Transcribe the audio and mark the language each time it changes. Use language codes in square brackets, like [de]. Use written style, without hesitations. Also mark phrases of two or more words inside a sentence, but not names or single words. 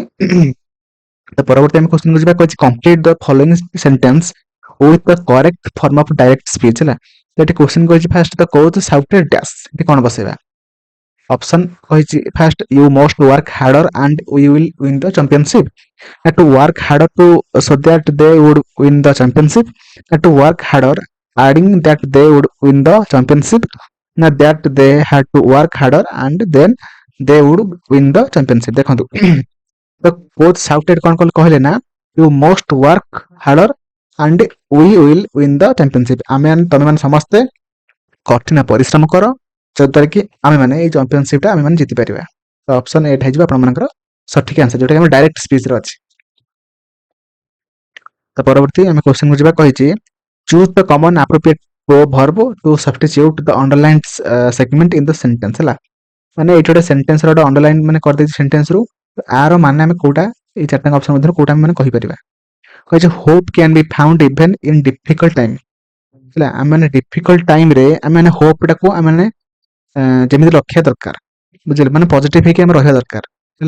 [or] ତ ପରବର୍ତ୍ତୀ ଆମେ କ୍ୱେଶ୍ଚିନ୍ ଯିବା, କହିଛି [en] complete the following sentence with the correct form of direct speech ହେଲା। [or] ତ ଏଠି କ୍ୱେଶ୍ଚିନ୍ କହିଛି [en] first the coach shouted dash, [or] ଏଠି କ'ଣ ବସେଇବା। [en] ଅପସନ୍ କହିଛି first you must work harder and we will win the championship, ନା to work harder to so that they would win the championship, ନା to work harder adding that they would win the championship, ନା that they had to work harder and then they would win the championship। [or] ଦେଖନ୍ତୁ ତ [en] coach shouted [or] କ'ଣ କହିଲେ ନା [en] you must work harder and we will win the championship, [or] ତମେମାନେ ସମସ୍ତେ କଠିନ ପରିଶ୍ରମ କର ଯଦ୍ୱାରା କି ଆମେମାନେ ଏଇ ଚାମ୍ପିଅନସିପ୍ଟା ଆମେମାନେ ଜିତିପାରିବା। ତ ଅପସନ୍ ଏଇଟା ହେଇଯିବ ଆପଣମାନଙ୍କର ସଠିକ୍ ଆନ୍ସର, ଯୋଉଟା କି ଆମର [en] direct speechରେ [or] ଅଛି। ତ ପରବର୍ତ୍ତୀ ଆମେ କ୍ୱେଶ୍ଚିନ୍କୁ ଯିବା, କହିଛି [en] choose the common appropriate verb to substitute the underlined segment in the sentence ହେଲା। [or] ମାନେ ଏଇଠି ଗୋଟେ ସେଣ୍ଟେନ୍ସର ଗୋଟେ ଅଣ୍ଡରଲାଇନ୍ ମାନେ କରିଦେଇଛି ସେଣ୍ଟେନ୍ସରୁ, ଆର ମାନେ ଆମେ କୋଉଟା ଏଇ ଚାରିଟା ଅପସନ୍ ମଧ୍ୟରୁ କୋଉଟା ଆମେ ମାନେ କହିପାରିବା। [en] କହିଛି hope can be found even in difficult time ହେଲା। [or] ଆମେ ମାନେ [en] difficult timeରେ [or] ଆମେ ମାନେ ହୋପ୍ଟାକୁ ଆମେ ମାନେ ଯେମିତି ରଖିବା ଦରକାର, ବୁଝିଲେ, ମାନେ ପଜିଟିଭ୍ ହେଇକି ଆମେ ରହିବା ଦରକାର ହେଲା।